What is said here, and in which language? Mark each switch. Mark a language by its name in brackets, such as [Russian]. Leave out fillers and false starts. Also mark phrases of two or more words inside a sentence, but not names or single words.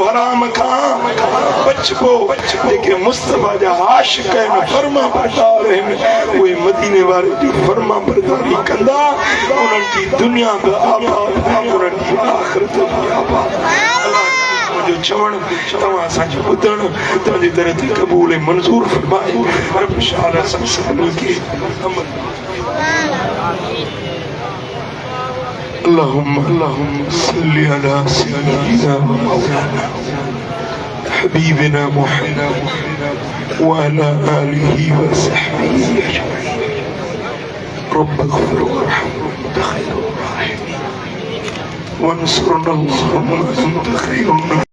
[Sindhi] हराम खां बचबो जेके मुस्तफा जा आशिक आहिनि फर्मा बरदार आहिनि उहे मदीने वारे जी फर्मा बरदारी कंदा उन्हनि जी दुनिया बि आबाद उन्हनि जी आख़िरत बि आबाद मुंहिंजो चवण तव्हां असांजो ॿुधण तव्हांजी दर ते क़बूल ऐं मंज़ूर फरमाए रब शाह सभिनी खे अमल [Arabic] اللهم صل على سيدنا ومولانا حبيبنا محمد وعلى آله وصحبه أجمعين رب اغفر وارحم وأنت خير الراحمين وانصرنا اللهم أنت خير